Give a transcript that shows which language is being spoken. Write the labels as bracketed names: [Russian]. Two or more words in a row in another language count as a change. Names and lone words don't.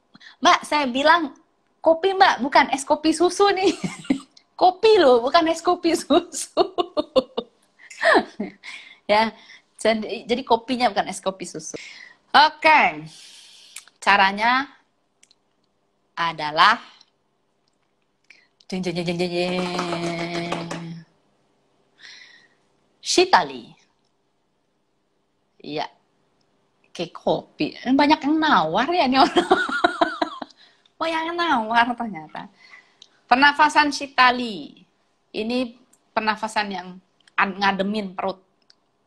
[Indonesian] Mbak, saya bilang kopi Mbak, bukan es kopi susu nih. Kopi loh, bukan es kopi susu. Ya, jadi kopinya bukan es kopi susu. Oke, caranya adalah jeng jeng jeng jeng jeng Shitali. Iya, kayak kopi. Banyak yang nawar ya nih orang. Banyak yang nawar ternyata. Pernafasan Shitali. Ini pernafasan yang ngademin perut.